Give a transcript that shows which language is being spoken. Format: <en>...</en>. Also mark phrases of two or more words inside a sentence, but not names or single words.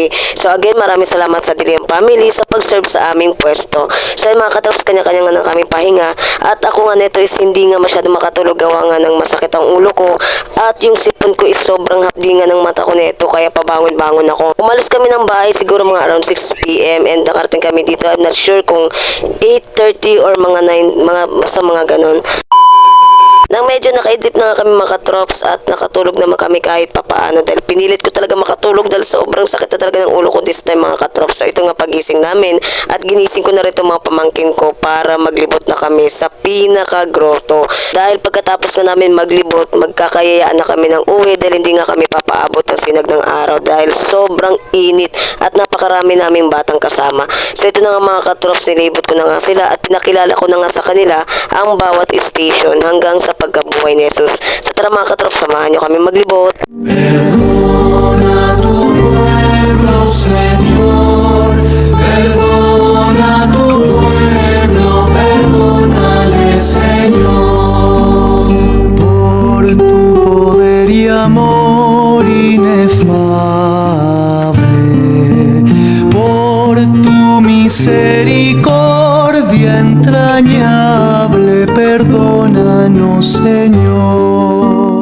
<tl>So again, maraming salamat sa De Leon family sa pag-serve sa aming pwesto. So mga katrops, kanya-kanya nga ng kaming pahinga at ako nga neto is hindi nga masyado makatulog gawa nga ng masakit ang ulo ko at yung sipon ko is sobrang hapdi nga ng mata ko neto kaya pabangon-bangon ako. Umalis kami ng bahay siguro mga around 6 PM and nakarating kami dito.</tl> <en>I'm not sure</en> <tl>kung 8:30 or mga 9, basta mga ganon. Nang medyo nakaidlip na nga kami mga katrops at nakatulog naman kami kahit papaano dahil pinilit ko talaga makatulog dahil sobrang sakit na talaga ng ulo ko</tl> <en>this time</en> <tl>mga katrops. So ito nga pagising namin at ginising ko na rin itong mga pamangkin ko para maglibot na kami sa pinaka-grotto. Dahil pagkatapos nga namin maglibot, magkakayayaan na kami ng uwi dahil hindi nga kami papaabot ng sinag ng araw dahil sobrang init at napakarami naming batang kasama. So ito na nga mga katrops, nilibot ko na nga sila at pinakilala ko na nga sa kanila ang bawat station hanggang sa pagkabuhay ni Jesus. Sa tara mga katrops, samahan nyo kami maglibot.</tl> <es>Perdona tu pueblo, Señor. Perdona tu pueblo, perdónale, Señor. Por tu poder y amor inefable, por tu misericordia entrañable, perdónanos, Señor.</es>